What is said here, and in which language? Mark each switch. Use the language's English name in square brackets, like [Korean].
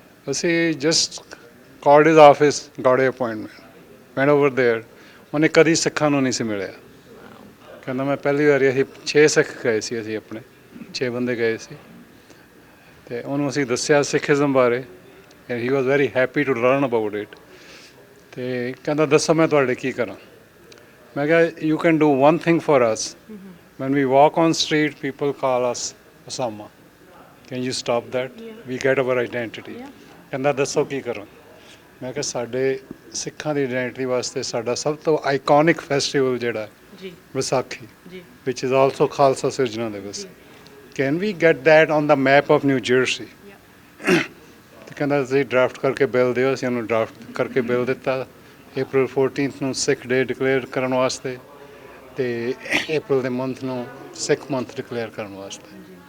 [English] ਅਸੀਂ just called his office, got a appointment, went over there. [Punjabi] ਉਹਨੇ ਕਦੀ ਸਿੱਖਾਂ ਨੂੰ ਨਹੀਂ ਸੀ ਮਿਲਿਆ। ਕਹਿੰਦਾ ਮੈਂ ਪਹਿਲੀ ਵਾਰੀ, ਅਸੀਂ 6 ਸਿੱਖ ਗਏ ਸੀ, ਅਸੀਂ ਆਪਣੇ 6 ਬੰਦੇ ਗਏ ਸੀ, ਅਤੇ ਉਹਨੂੰ ਅਸੀਂ ਦੱਸਿਆ ਸਿੱਖਿਜ਼ਮ ਬਾਰੇ [English] And he was very happy to learn about it. [Punjabi] ਅਤੇ ਕਹਿੰਦਾ ਦੱਸੋ ਮੈਂ ਤੁਹਾਡੇ ਕੀ ਕਰਾਂ। ਮੈਂ ਕਿਹਾ [English] you can do one thing for us. When we walk on street, people call us Osama. Can you stop that? We get our identity. [Punjabi] ਕਹਿੰਦਾ ਦੱਸੋ ਕੀ ਕਰਾਂ। ਮੈਂ ਕਿਹਾ ਸਾਡੇ ਸਿੱਖਾਂ ਦੀ ਆਈਡੈਂਟੀਟੀ ਵਾਸਤੇ ਸਾਡਾ ਸਭ ਤੋਂ ਆਈਕੋਨਿਕ ਫੈਸਟੀਵਲ ਜਿਹੜਾ Vaisakhi, [English] which is also [Punjabi] Khalsa ਸਿਰਜਣਾ ਦਿਵਸ, [English] can we get that on the map of New Jersey? [Punjabi] ਤੇ ਕਹਿੰਦਾ ਤੁਸੀਂ ਡਰਾਫਟ ਕਰਕੇ ਬਿੱਲ ਦਿਓ। ਅਸੀਂ ਉਹਨੂੰ ਡਰਾਫਟ ਕਰਕੇ ਬਿੱਲ ਦਿੱਤਾ April 14 ਨੂੰ ਸਿੱਖ ਡੇ ਡਿਕਲੇਅਰ ਕਰਨ ਵਾਸਤੇ, ਅਤੇ April ਦੇ ਮੰਥ ਨੂੰ ਸਿੱਖ ਮੰਥ ਡਿਕਲੇਅਰ ਕਰਨ ਵਾਸਤੇ।